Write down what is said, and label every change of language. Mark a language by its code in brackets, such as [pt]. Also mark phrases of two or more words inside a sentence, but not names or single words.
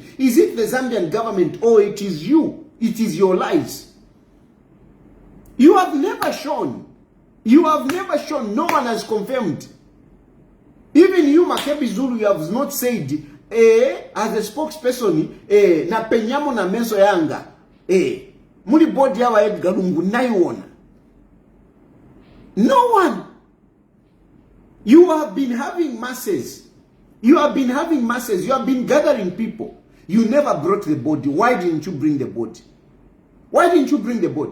[en] Is it the Zambian government or it is you? It is your lies. You have never shown. You have never shown. No one has confirmed. Even you, Makebi Zulu, you have not said, as a spokesperson, [bem] na penyamo na menso yanga, muli body yawa Edgar Lungu naiwona. [en] No one. You have been having masses. You have been having masses. You have been gathering people. You never brought the body. Why didn't you bring the body? Why didn't you bring the body?